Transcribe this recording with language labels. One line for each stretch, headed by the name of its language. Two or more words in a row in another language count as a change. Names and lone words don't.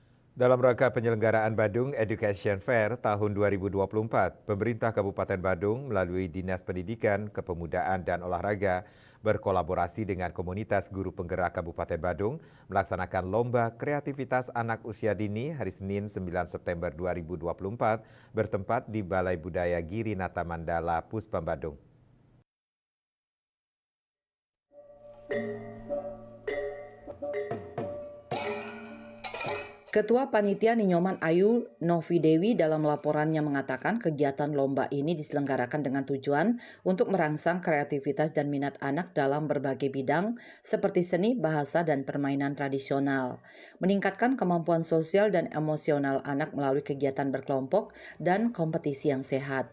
Indonesian: Dalam rangka penyelenggaraan Badung Education Fair tahun 2024, pemerintah Kabupaten Badung melalui Dinas Pendidikan, Kepemudaan, dan Olahraga berkolaborasi dengan komunitas guru penggerak Kabupaten Badung melaksanakan Lomba Kreativitas Anak Usia Dini hari Senin 9 September 2024 bertempat di Balai Budaya Giri Nata Mandala, Puspam Badung. Ketua Panitia Ninyoman Ayu Novi Dewi dalam laporannya mengatakan kegiatan lomba ini diselenggarakan dengan tujuan untuk merangsang kreativitas dan minat anak dalam berbagai bidang seperti seni, bahasa, dan permainan tradisional. Meningkatkan kemampuan sosial dan emosional anak melalui kegiatan berkelompok dan kompetisi yang sehat.